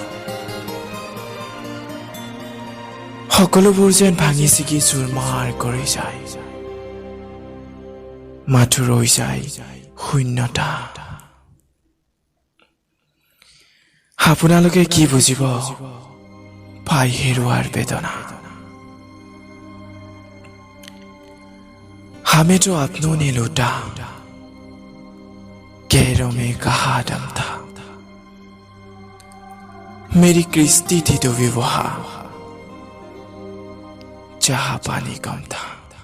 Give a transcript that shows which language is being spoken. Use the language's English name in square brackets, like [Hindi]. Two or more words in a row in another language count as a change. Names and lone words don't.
[Assamese] সকলোবোৰ যেন ভাঙি ছিগি চুৰমাৰ কৰি যায় মাথো ৰৈ যায় শূন্যতা আপোনালোকে কি বুজিব পাই হেৰুৱাৰ বেদনা [Hindi] हमें जो अपनों ने लूटा गैरों में कहा दम था मेरी किस्ती थी तो विवाह जहां पानी कम था